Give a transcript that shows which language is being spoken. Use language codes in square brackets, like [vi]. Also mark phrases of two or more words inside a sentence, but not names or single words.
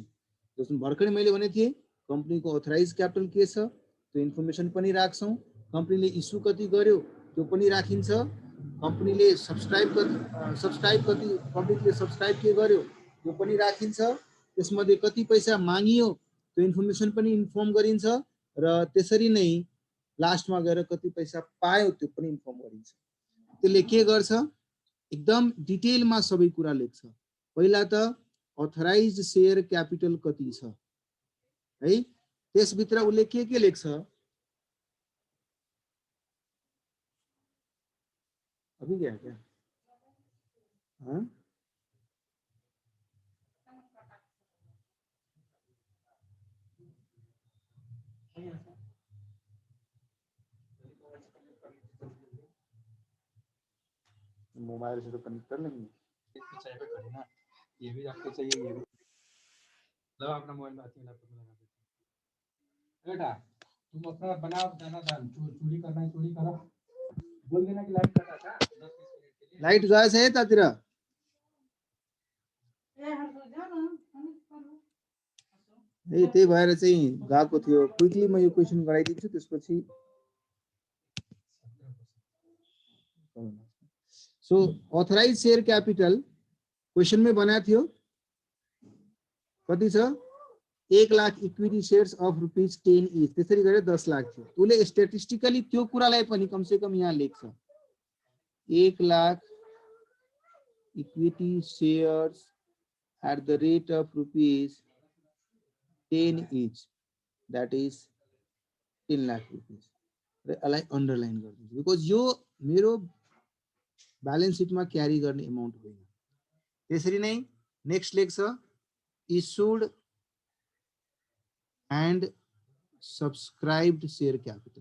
[ne] जसमा भर्खरै मैले भनेको थिएँ कम्पनीको [en] authorised capital [ne] के छ त्यो इन्फर्मेसन पनि राख्छौँ, कम्पनीले इस्यु कति गर्यो त्यो पनि राखिन्छ, कम्पनीले सब्सक्राइब कति पब्लिकले सब्सक्राइब के गर्यो त्यो पनि राखिन्छ, त्यसमध्ये कति पैसा मागियो त्यो इन्फर्मेसन पनि इन्फर्म गरिन्छ र त्यसरी नै लास्टमा गएर कति पैसा पायो त्यो पनि इन्फर्म गरिन्छ। त्यसले के गर्छ, एकदम डिटेलमा सबै कुरा लेख्छ। पहिला त [en] authorised share capital [ne] कति छ है, त्यसभित्र उसले के लेख्छ, [hi] अभी गया क्या हाँ मोबाइल से तो कनेक्ट कर लेंगे, ना ये भी आपको चाहिए, ये भी लो अपना मोबाइल में लैपटॉप में लगा देते। बेटा तुम अपना बनाओ खाना, दाल चोरी करना है चोरी करो, बोल देना कि लाइट कटा था 10-20 मिनट के लिए। [ne] लाइट गएछ है तातिर ए, त्यही भएर चाहिँ गएको थियो। क्विकली म यो क्वेसन गराइदिन्छु त्यसपछि। [en] so authorised share capital [ne] क्वेसनमै बनाएको थियो कति छ, 1 लाख [en] equity shares of ₹10 each, [ne] त्यसरी गरेर 10 लाख थियो। उसले स्ट्याटिस्टिकली त्यो कुरालाई पनि कमसेकम यहाँ लेख्छ, 1 लाख [en] equity shares at the rate of ₹10 each, that is 10 lakh rupees [ne] र यसलाई अन्डरलाइन गर्दिन्छु बिकज यो मेरो [en] balance sheetमा [ne] क्यारी गर्ने अमाउन्ट होइन। त्यसरी नै नेक्स्ट लेख्छ [en] issued and subscribed share capital.